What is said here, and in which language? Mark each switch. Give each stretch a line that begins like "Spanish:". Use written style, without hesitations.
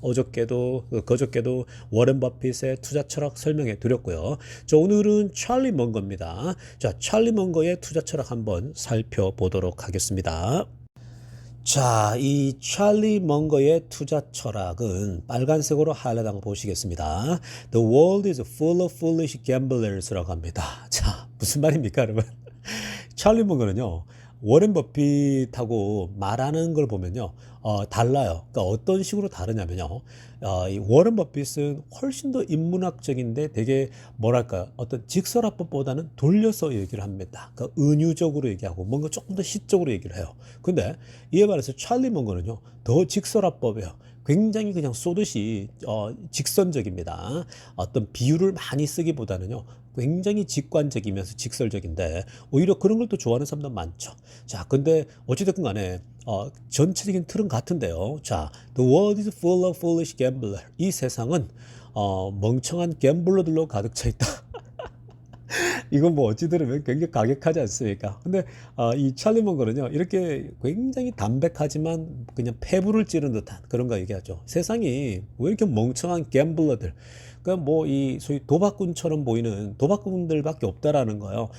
Korean: 어저께도 그저께도 워렌 버핏의 투자 철학 설명해 드렸고요. 자, 오늘은 찰리 먼거입니다. 자, 찰리 먼거의 투자 철학 한번 살펴보도록 하겠습니다. 자, 이 찰리 먼거의 투자 철학은 빨간색으로 하이라이트한 거 보시겠습니다.
English: The world is full of foolish gamblers
Korean: 라고 합니다. 자, 무슨 말입니까, 여러분? 찰리 먼거는요, 워렌 버핏하고 말하는 걸 보면요, 달라요. 그러니까 어떤 식으로 다르냐면요, 이 워렌 버핏은 훨씬 더 인문학적인데 되게 뭐랄까, 어떤 직설화법보다는 돌려서 얘기를 합니다. 그러니까 은유적으로 얘기하고 뭔가 조금 더 시적으로 얘기를 해요. 근데 이에 반해서 찰리 먼거는요, 더 직설화법이에요. 굉장히 그냥 쏘듯이 직선적입니다. 어떤 비유를 많이 쓰기보다는요, 굉장히 직관적이면서 직설적인데, 오히려 그런 걸 또 좋아하는 사람도 많죠. 자, 근데 어찌됐든 간에 전체적인 틀은 같은데요.
English: 자, the world is full of foolish gambler.
Korean: 이 세상은 멍청한 갬블러들로 가득 차 있다. 이건 뭐 어찌 들으면 굉장히 가격하지 않습니까? 근데 이 찰리 먼거는요, 이렇게 굉장히 담백하지만 그냥 폐부를 찌른 듯한 그런 거 얘기하죠. 세상이 왜 이렇게 멍청한 갬블러들, 그러니까 뭐 이 소위 도박꾼처럼 보이는 도박꾼들밖에 없다라는 거예요.